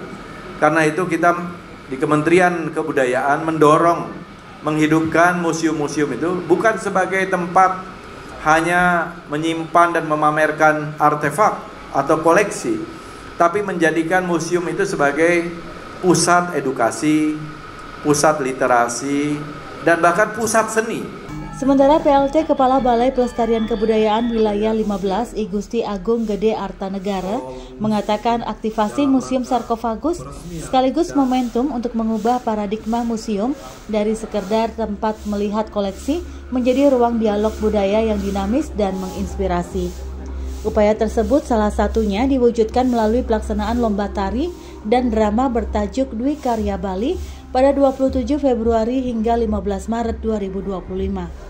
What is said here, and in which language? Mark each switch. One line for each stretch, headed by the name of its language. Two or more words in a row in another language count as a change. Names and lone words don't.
Indonesian: Karena itu kita di Kementerian Kebudayaan mendorong menghidupkan museum-museum itu bukan sebagai tempat hanya menyimpan dan memamerkan artefak atau koleksi, tapi menjadikan museum itu sebagai pusat edukasi, pusat literasi, dan bahkan pusat seni. Sementara PLT Kepala Balai Pelestarian Kebudayaan Wilayah 15 I Gusti Agung Gede Artanegara mengatakan aktivasi Museum Sarkofagus sekaligus momentum untuk mengubah paradigma museum dari sekedar tempat melihat koleksi menjadi ruang dialog budaya yang dinamis dan menginspirasi. Upaya tersebut salah satunya diwujudkan melalui pelaksanaan lomba tari dan drama bertajuk Dwi Karya Bali pada 27 Februari hingga 15 Maret 2025.